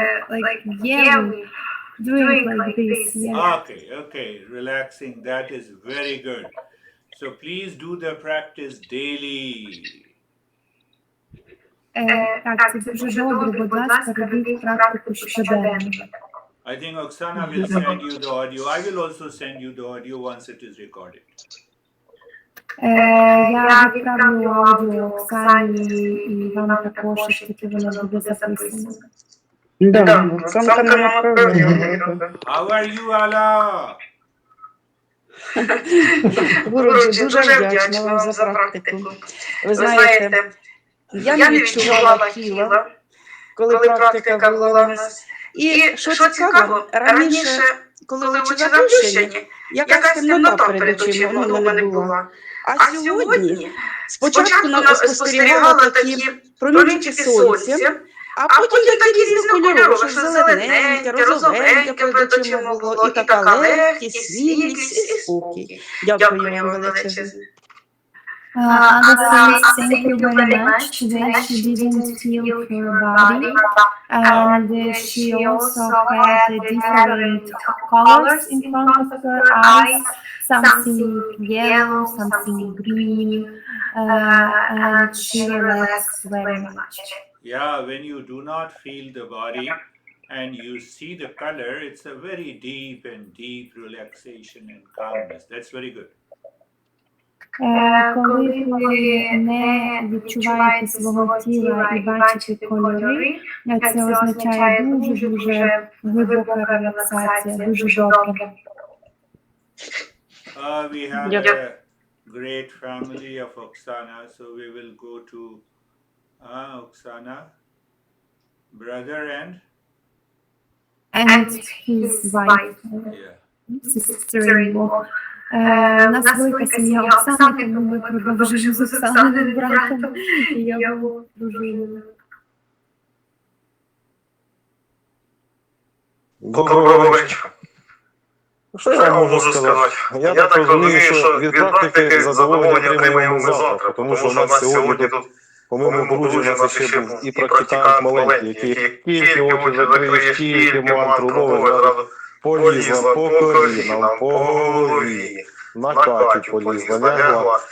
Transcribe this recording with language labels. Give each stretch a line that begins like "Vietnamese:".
English: Like yelling, doing like this. Yeah. Okay, relaxing, that is very good. So please do the practice daily.
Ukrainian: Так, це дуже добре, будь ласка, робіть практику щоденно.
English: I think Oksana will send you the audio. I will also send you the audio once it is recorded.
Ukrainian: Я відправлю аудіо Оксані і вам також, таки воно буде записано. Да, Оксанка нам відправляє.
English: How are you, Allah?
Ukrainian: Гуруші, дуже вдячна вам за практику. Ви знаєте, я не відчувала тіла, коли практика була в нас. І, що цікаво, раніше, коли очі заплющені, якась темнота перед очима у мене була. А сьогодні спочатку спостерігала такі промінчики сонця, а потім такі різнокольорові, що зелененьке, розовеньке перед очима було, і така легкість, вільність і спокій. Дякую вам величезне.
English: Anna says thank you very much. Today she didn't feel her body, and she also had different colors in front of her eyes, something yellow, something green, and she relaxed very much. Yeah, when you do not feel the body and you see the color, it's a very deep relaxation and calmness. That's very good.
Ukrainian: Коли ви не відчуваєте свого тіла і бачите кольори, це означає дуже глибока релаксація, дуже добре.
English: We have a great family of Oksana, so we will go to Oksana, brother And his wife, sister-in-law.
Ukrainian: У нас велика сім'я Оксани, тому ми продовжуємо з Оксаною братом і його дружиною. Доброго вечора. Що я можу сказати? Я так розумію, що від практики задоволення отримаємо ми завтра, тому що у нас сьогодні тут, по-моєму, Грузі у нас ще був і практикант маленький, який тільки очі закриє, тільки мантру ловить, зразу полізла по колінам, по голові, на Катю полізла, лягла.